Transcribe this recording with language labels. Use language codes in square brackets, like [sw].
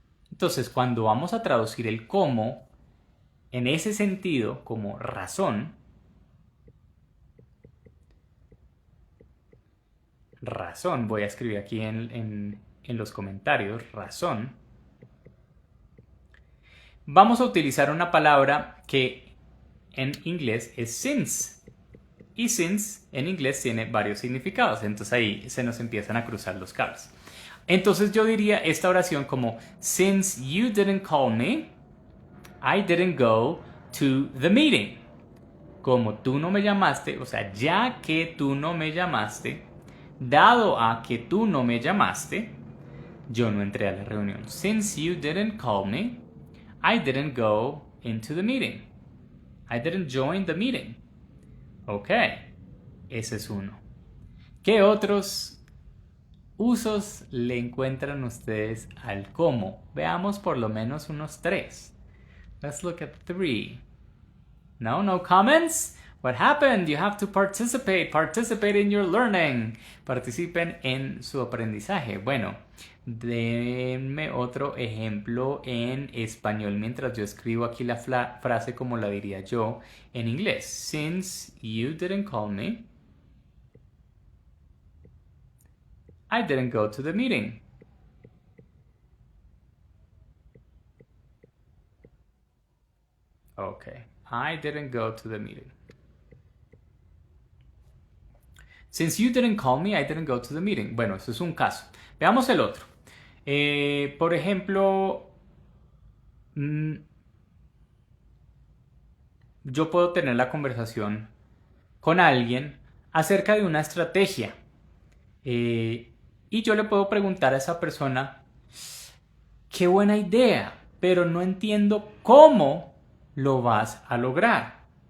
[es] Entonces, cuando vamos a traducir el cómo en ese sentido como razón, voy a escribir aquí en los comentarios, razón, vamos a utilizar una palabra que en inglés es since. Y since en inglés tiene varios significados. Entonces ahí se nos empiezan a cruzar los cables. Entonces yo diría esta oración como [en] since you didn't call me, I didn't go to the meeting. [es] Como tú no me llamaste, o sea, ya que tú no me llamaste, dado a que tú no me llamaste, yo no entré a la reunión. [en] Since you didn't call me, I didn't go into the meeting. I didn't join the meeting. [es] Ok, ese es uno. ¿Qué otros usos le encuentran ustedes al cómo? Veamos por lo menos unos 3. [en] Let's look at 3. No comments? What happened? You have to participate. Participate in your learning. [es] Participen en su aprendizaje. Bueno, denme otro ejemplo en español mientras yo escribo aquí la frase como la diría yo en inglés. [en] Since you didn't call me, I didn't go to the meeting. Okay, I didn't go to the meeting. Since you didn't call me, I didn't go to the meeting. [es] Bueno, eso es un caso. Veamos el otro. Por ejemplo, yo puedo tener la conversación con alguien acerca de una estrategia. Y yo le puedo preguntar a esa persona, qué buena idea, pero no entiendo cómo lo vas a lograr.